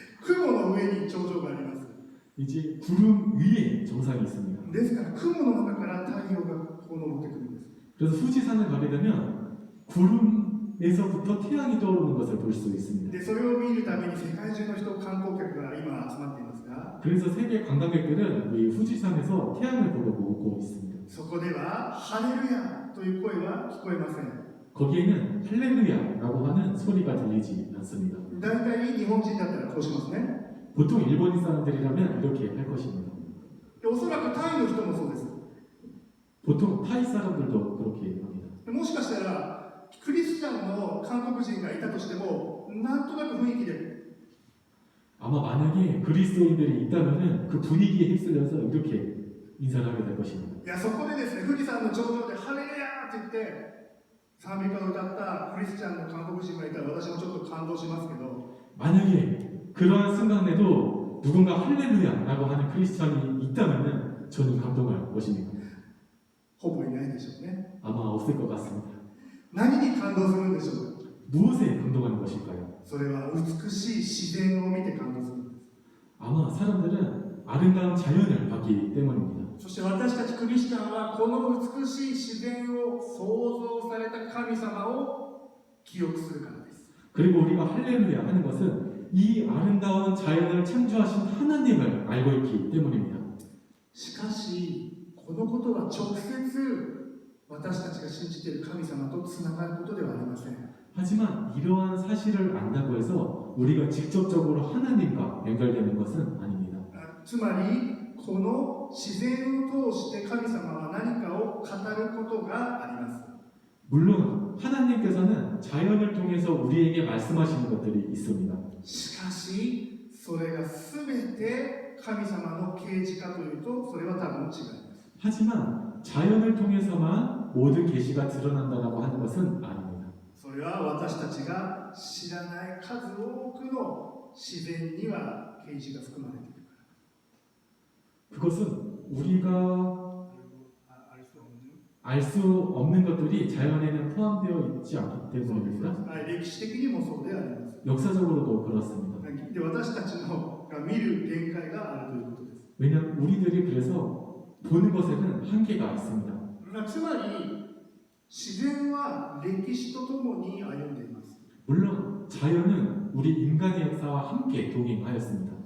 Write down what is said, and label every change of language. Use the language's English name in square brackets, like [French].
[Japanese] 雲の上に頂上があります [Korean] 이제 구름 위에 정상이 있습니다. [Japanese] ですから雲の中から太陽がこう昇ってくるんです [Korean] 그래서 후지산을 가게 되면 구름에서부터 태양이 떠오르는 것을 볼 수 있습니다. [Japanese] でそれを見るために世界中の人観光客が今集まっていますが [Korean] 그래서 세계 관광객들은 이 후지산에서 태양을 보러 오고 있습니다. [Japanese] そこではハレルヤという声は聞こえません [Korean] 거기에는 할렐루야라고 하는 소리가 들리지 않습니다. [Japanese] 大体日本人だったらこうしますね [Korean] 보통 일본인 사람들이라면 이렇게 할 것입니다. [Japanese] でおそらくタイの人もそうです [Korean] 보통 타이 사람들도 그렇게 합니다. [Japanese] もしかしたらクリスチャンの韓国人がいたとしてもなんとなく雰囲気で [Korean] 아마 만약에 그리스도인들이 있다면은 그 분위기에 휩쓸려서 이렇게 인사를 하게 될 것입니다. [Japanese] いやそこでですね富士山の頂上でハレルヤーって言って賛美歌を歌ったクリスチャンの韓国人がいたら私もちょっと感動しますけど [Korean] 만약에 그러한 순간에도 누군가 할렐루야라고 하는 크리스찬이 있다면은 저는 감동할 것입니다. [Japanese] ほぼいないでしょうね [Korean] 아마 없을 것 같습니다. [Japanese] 何に感動するんでしょうか [Korean] 무엇에 감동하는 것일까요? [Japanese] それは美しい自然を見て感動するんです [Korean] 아마 사람들은 아름다운 자연을 봤기 때문입니다. [Japanese] そして私たちクリスチャンはこの美しい自然を創造された神様を記憶するからです [Korean] 그리고 우리가 할렐루야 하는 것은 이 아름다운 자연을 창조하신 하나님을 알고 있기 때문입니다. [Japanese] しかしこのことは直接私たちが信じている神様とつながることではありません [Korean] 하지만 이러한 사실을 안다고 해서 우리가 직접적으로 하나님과 연결되는 것은 아닙니다. [Japanese] つまりこの自然を通して神様は何かを語ることがあります [Korean] 물론 하나님께서는 자연을 통해서 우리에게 말씀하시는 것들이 있습니다. [Japanese] しかしそれが全て神様の啓示かというとそれは多分違います [Korean] 하지만 자연을 통해서만 모든 계시가 드러난다고 하는 것은 아닙니다. [Japanese] それは私たちが知らない数多くの自然には啓示が含まれている [Korean] 그것은 우리가 알 수 없는 것들이 자연에는 포함되어 있지 않기 때문입니다. [Japanese] 歴史的にもそうであります [Korean] 역사적으로도 그렇습니다. [Japanese] で私たちのが見る限界があるということです [Korean] 왜냐하면 우리들이 그래서 보는 것에는 한계가 있습니다. [Japanese] つまり自然は歴史とともに歩んでいます [Korean] 물론 자연은 우리 인간의 역사와 함께 동행하였습니다.